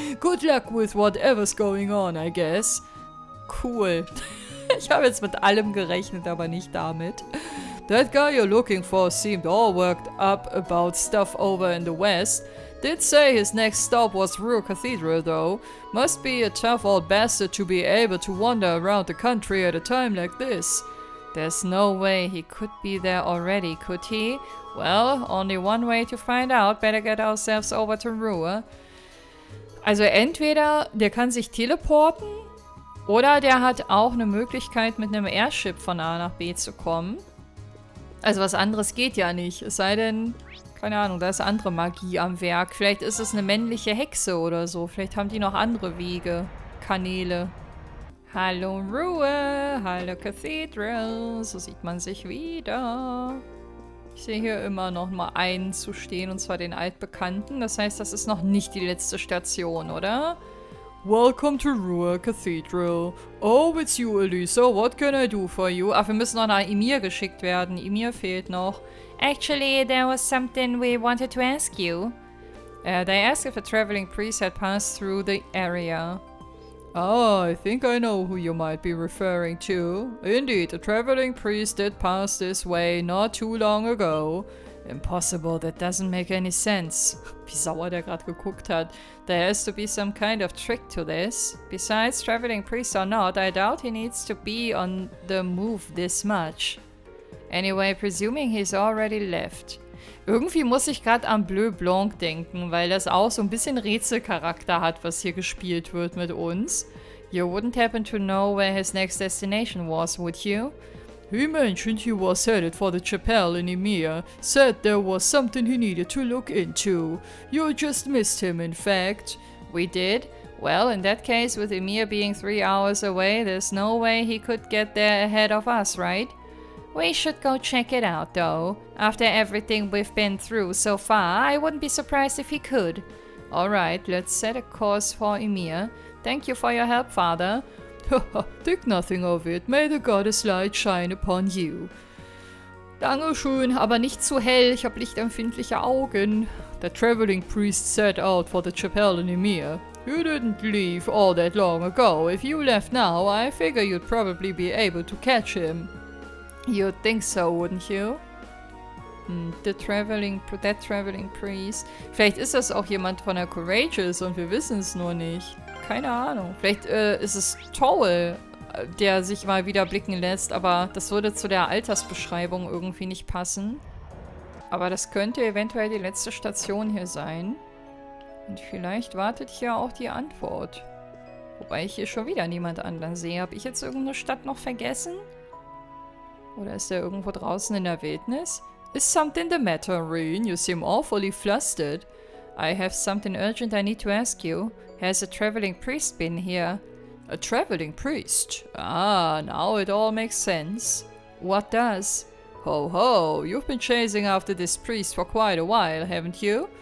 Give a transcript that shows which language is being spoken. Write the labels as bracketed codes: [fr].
[en] Good luck with whatever's going on, I guess. Cool. [de] Ich habe jetzt mit allem gerechnet, aber nicht damit. [en] That guy you're looking for seemed all worked up about stuff over in the west. Did say his next stop was Ruhr Cathedral, though. Must be a tough old bastard to be able to wander around the country at a time like this. There's no way he could be there already, could he? Well, only one way to find out. Better get ourselves over to Ruhr. [de] Also entweder der kann sich teleporten oder der hat auch eine Möglichkeit, mit einem Airship von A nach B zu kommen. Also was anderes geht ja nicht. Es sei denn, keine Ahnung, da ist andere Magie am Werk. Vielleicht ist es eine männliche Hexe oder so. Vielleicht haben die noch andere Wege, Kanäle. Hallo Ruhe, hallo Cathedral, so sieht man sich wieder. Ich sehe hier immer noch mal einen zu stehen, und zwar den Altbekannten. Das heißt, das ist noch nicht die letzte Station, oder? [en] Welcome to Ruhr Cathedral. Oh, it's you, Elisa. What can I do for you? [de] Ach, wir müssen noch nach Emir geschickt werden. Emir fehlt noch. [en] Actually, there was something we wanted to ask you. They asked if a traveling priest had passed through the area. Oh, I think I know who you might be referring to. Indeed, a traveling priest did pass this way not too long ago. Impossible, that doesn't make any sense. [de] Wie sauer der gerade geguckt hat. [en] There has to be some kind of trick to this. Besides, traveling priest or not, I doubt he needs to be on the move this much. Anyway, presuming he's already left. [de] Irgendwie muss ich gerade an Bleu Blanc denken, weil das auch so ein bisschen Rätselcharakter hat, was hier gespielt wird mit uns. [en] You wouldn't happen to know where his next destination was, would you? He mentioned he was headed for the chapel in EMEHR, said there was something he needed to look into. You just missed him, in fact. We did? Well, in that case, with EMEHR being 3 hours away, there's no way he could get there ahead of us, right? We should go check it out, though. After everything we've been through so far, I wouldn't be surprised if he could. Alright, let's set a course for EMEHR. Thank you for your help, Father. Think nothing of it. May the goddess light shine upon you. [de] Dankeschön, aber nicht zu hell. Ich habe lichtempfindliche Augen. [en] The traveling priest set out for the chapel in EMEHR. You didn't leave all that long ago. If you left now, I figure you'd probably be able to catch him. You'd think so, wouldn't you? That traveling priest. [de] Vielleicht ist das auch jemand von der Courageous und wir wissen es nur nicht. Keine Ahnung. Vielleicht ist es Toll, der sich mal wieder blicken lässt, aber das würde zu der Altersbeschreibung irgendwie nicht passen. Aber das könnte eventuell die letzte Station hier sein. Und vielleicht wartet hier auch die Antwort. Wobei ich hier schon wieder niemand anderen sehe. Habe ich jetzt irgendeine Stadt noch vergessen? Oder ist der irgendwo draußen in der Wildnis? [en] Is something the matter, Reen? You seem awfully flustered. I have something urgent I need to ask you. Has a traveling priest been here? A traveling priest? Ah, now it all makes sense. What does? Ho ho, you've been chasing after this priest for quite a while, haven't you?